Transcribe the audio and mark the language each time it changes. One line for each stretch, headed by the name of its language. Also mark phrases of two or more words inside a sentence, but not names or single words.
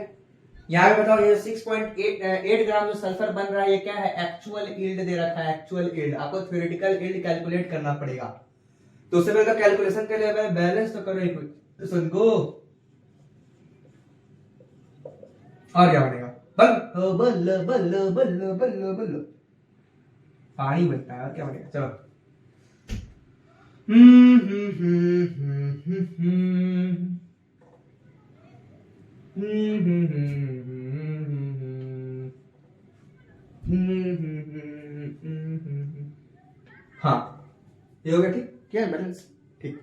Hindi: यहाँ पे बताओ ये 6.8 ग्राम जो सल्फर बन रहा है ये क्या है,
English: actual yield
Hindi: दे रखा है,
English: actual yield.
Hindi: आपको
English: theoretical yield calculate
Hindi: करना पड़ेगा। तो उससे पहले तो कैलकुलेशन के लिए बैलेंस तो करो इक्वेशन को, और क्या बनेगा, बल्ल बल्ल बल्ल बल्ल बल्ल बल्ल पानी बनता है, और क्या बनेगा, चलो। हाँ ये हो गया, ठीक, क्या है बैलेंस, ठीक।